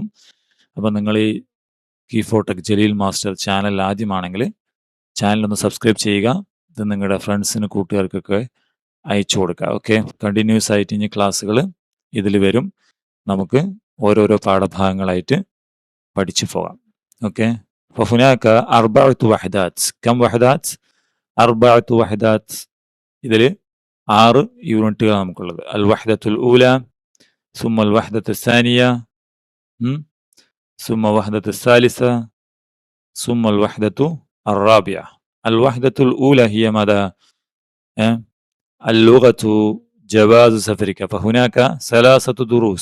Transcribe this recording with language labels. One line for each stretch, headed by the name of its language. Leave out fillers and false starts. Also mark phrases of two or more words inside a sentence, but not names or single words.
Malayalam: അപ്പോൾ നിങ്ങൾ ഈ കീഫോടെക് ജലീൽ മാസ്റ്റർ ചാനൽ ആദ്യമാണെങ്കിൽ ചാനലൊന്ന് സബ്സ്ക്രൈബ് ചെയ്യുക. ഇത് നിങ്ങളുടെ ഫ്രണ്ട്സിന്, കൂട്ടുകാർക്കൊക്കെ അയച്ചു കൊടുക്കുക. ഓക്കെ, കണ്ടിന്യൂസ് ആയിട്ട് ഇനി ക്ലാസ്സുകൾ ഇതിൽ വരും. നമുക്ക് ഓരോരോ പാഠഭാഗങ്ങളായിട്ട് പഠിച്ചു പോകാം. ഓക്കെ,
Arabic: فهناك 4 وحدات. كم وحدات؟ 4 وحدات.
Malayalam: ഇതിൽ 6 യൂണിറ്റുകൾ നമുക്കുള്ളത്.
Arabic: الوحدة الأولى, ثم الوحدة الثانية، ثم الوحدة الثالثة، ثم الوحدة الرابعة. الوحدة الأولى هي ماذا؟ اللغة جواز سفرك. فهناك 3 دروس.